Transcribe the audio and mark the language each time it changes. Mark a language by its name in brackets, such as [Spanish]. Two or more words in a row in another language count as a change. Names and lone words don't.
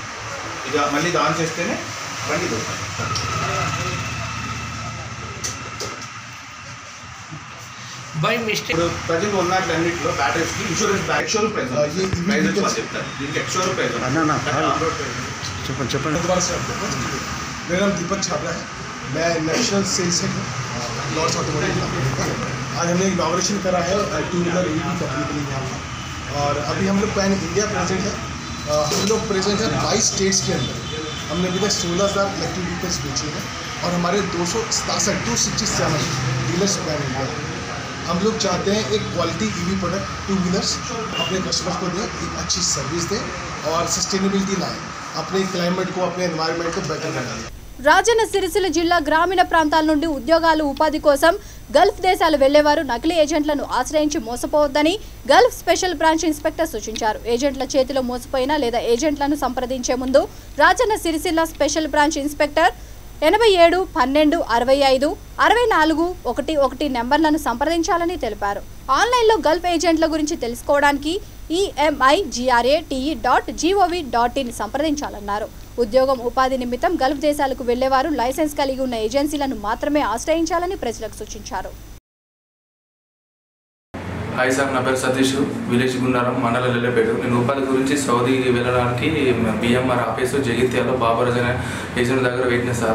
[Telugu] ఇది మళ్ళీ ఇది ఆన్ చేస్తేనే బండి ఇది [English] by mistake. [Telugu] ఇప్పుడు ప్రజెంట్ ఉన్నట్లన్నింటిలో బ్యాటరీస్కి [English] insurance price price [Telugu] చెప్తారు. దీనికి [English] ex-showroom price [Telugu] చెప్పండి. [Hindi] मेरा नाम दीपक छाबरा है. मैं [English] national sales head [Hindi] हूँ लॉर्ड्स ऑटोमोटिव का. आज हमने इनॉग्रेशन करा है [English] 2 wheeler EV company [Hindi] के लिए यहाँ पर. और अभी हम लोग [English] pan India [Hindi] प्रेजेंट है. हम लोग प्रेजेंट है 22 स्टेट्स के अंदर. हमने अभी तक 16,000 [English] electric vehicles [Hindi] बेचे हैं और हमारे 267 डीलर्स [English] pan India. [Hindi] हम लोग चाहते हैं एक [English] quality EV product 2 wheelers [Hindi] अपने कस्टमर्स को दें, एक अच्छी सर्विस दें और सस्टेनेबिलिटी लाएँ, अपने क्लाइमेट को, अपने एनवायरनमेंट को बेटर बनाएं. [Telugu] రాజన్న సిరిసిల్ల జిల్లా గ్రామీణ ప్రాంతాల నుండి ఉద్యోగాలు ఉపాధి కోసం గల్ఫ్ దేశాలు వెళ్లేవారు నకిలీ ఏజెంట్లను ఆశ్రయించి మోసపోవద్దని [English] Gulf special branch inspector [Telugu] సూచించారు. ఏజెంట్ల చేతిలో మోసపోయిన లేదా ఏజెంట్లను సంప్రదించే ముందు రాజన్న సిరిసిల్ల [English] special branch inspector [Telugu] 87 12 65 64 11 నెంబర్లను సంప్రదించాలని తెలిపారు. ఆన్లైన్లో గల్ఫ్ ఏజెంట్ల గురించి తెలుసుకోవడానికి emigratE.gov.in సంప్రదించాలన్నారు. ఉద్యోగం ఉపాధి నిమిత్తం గల్ఫ్ దేశాలకు వెళ్లేవారు లైసెన్స్ కలిగి ఉన్న ఏజెన్సీలను మాత్రమే ఆశ్రయించాలని ప్రజలకు సూచించారు. [English] hi sir, [Telugu] నా పేరు సతీష్, విలేజ్ గుండారం, మండల లెల్లపేట. నేను ఉపాధి గురించి సౌదీ వెళ్ళడానికి బిఎంఆర్ ఆఫీసు జగిత్యాలో బాబరాజ్ అనే ఏజెంట్ దగ్గర పెట్టిన సార్.